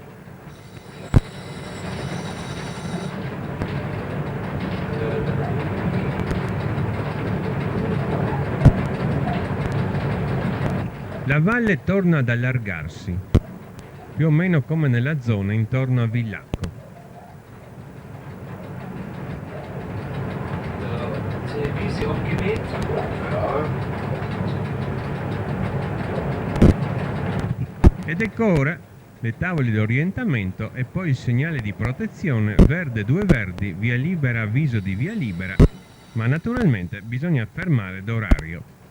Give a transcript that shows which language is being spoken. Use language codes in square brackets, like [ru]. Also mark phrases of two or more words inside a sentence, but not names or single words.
[it] La valle torna ad allargarsi, più o meno come nella zona intorno a Villacco. [de] Wiese abgemäht. Ja. [it] Ed ecco ora le tavole di orientamento e poi il segnale di protezione verde 2 verdi, via libera, avviso di via libera, ma naturalmente bisogna fermare d'orario.